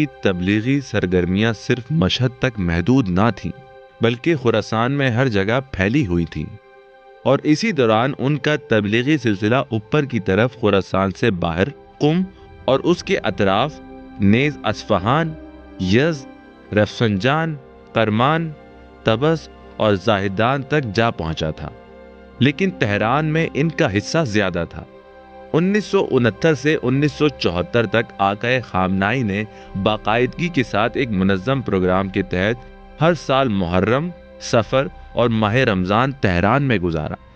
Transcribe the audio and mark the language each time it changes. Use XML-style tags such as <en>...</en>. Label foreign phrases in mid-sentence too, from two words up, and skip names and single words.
<ur>تبلیغی سرگرمیاں صرف مشہد تک محدود نہ تھیں بلکہ خراسان میں ہر جگہ پھیلی ہوئی تھیں، اور اسی دوران ان کا تبلیغی سلسلہ اوپر کی طرف خراسان سے باہر قم اور اس کے اطراف نیز اصفہان، یزد، رفسنجان، کرمان، طبس اور زاہدان تک جا پہنچا تھا، لیکن تہران میں ان کا حصہ زیادہ تھا۔ 1969 سے 1974 تک آقائے خامنائی نے باقاعدگی کے ساتھ ایک منظم پروگرام کے تحت ہر سال محرم، صفر اور ماہ رمضان تہران میں گزارا۔</ur>